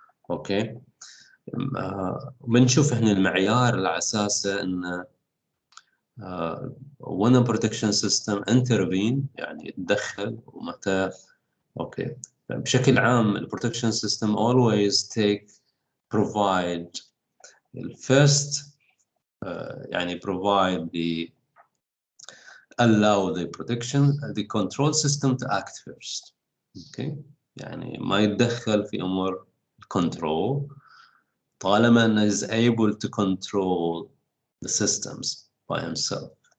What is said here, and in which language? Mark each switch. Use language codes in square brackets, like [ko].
[ar] اوكي بنشوف هنا المعيار على اساسه ان [en] when a protection system intervene [ar] يعني يتدخل ومتى. اوكي بشكل عام البروتكشن سيستم [en] always provide first يعني provide allow the control system to act first. [ar] اوكي يعني ما يتدخل في امور الكنترول طالما انه [en] is able to control the systems by himself.